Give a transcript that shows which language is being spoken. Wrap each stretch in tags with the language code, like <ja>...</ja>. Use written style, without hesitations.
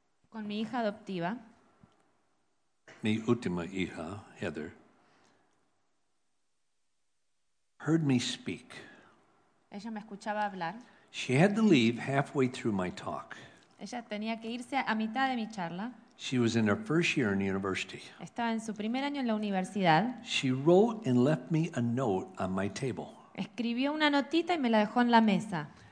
<es>con mi hija adoptiva, mi última hija, Heather,</es> <en>heard me speak.</en> <es>Ella me escuchaba hablar.</es> <en>She had to leave halfway through my talk.</en> <es>Ella tenía que irse a mitad de mi charla.</es> <en>She was in her first year in the university.</en> <es>Estaba en su primer año en la universidad.</es> <en>She wrote and left me a note on my table.</en> <es>Escribió una notita y me la dejó en la mesa.</es>